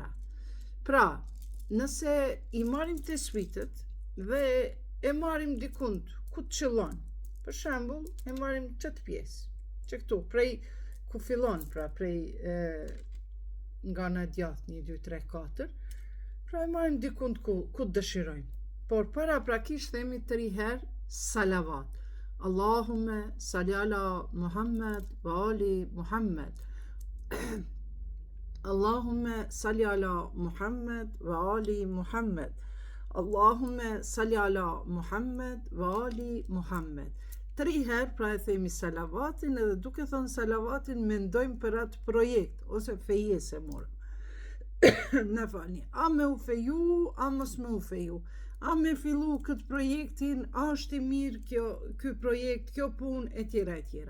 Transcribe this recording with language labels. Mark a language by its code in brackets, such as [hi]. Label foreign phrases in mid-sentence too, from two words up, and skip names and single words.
[sq] Pra, nëse i marrim tesbihet dhe e marrim dikund ku të qëllon, për shembull, e marrim çet pjesë, që këtu, prej ku fillon, pra prej nga ana djathtë 1, 2, 3, 4, pra e marrim dikund ku të dëshirojmë. Por para prakisht themi 3 herë salavat. [ar] اللهم صل على محمد وآل محمد. اللهم صل على محمد وآل محمد. اللهم صل على محمد وآل محمد. [sq] 3 herë pra e themi salavatin, edhe duke thënë salavatin mendojmë për atë projekt ose fejes e morëm. Në falni, a me u feju, a mos me u feju, a me fillu këtë projektin, a është i mirë ky projekt, kjo punë, e tjera e tjera.